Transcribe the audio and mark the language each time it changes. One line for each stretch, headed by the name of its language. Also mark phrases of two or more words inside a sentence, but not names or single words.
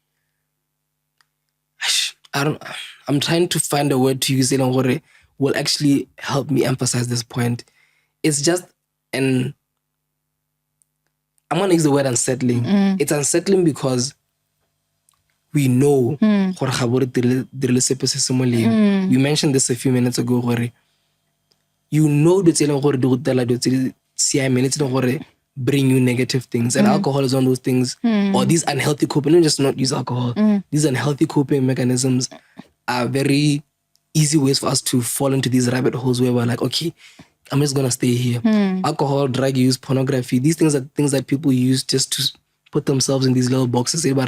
English: I'm trying to find a word to use will actually help me emphasize this point. It's just And I'm going to use the word unsettling. It's unsettling because we know
Tswana: gore ga bo re dirile sepe se se molemo.
English: You mentioned this a few minutes ago gore you know
Tswana: dilo tse e leng gore di go tela dilo tse di siameng tse e leng gore
English: bring you negative things, and alcohol is one of those things, or these unhealthy coping. Let me just not use alcohol. These unhealthy coping mechanisms are very easy ways for us to fall into these rabbit holes where we're like, okay, I'm just gonna stay here. Alcohol, drug use, pornography, these things are things that people use just to put themselves in these little boxes.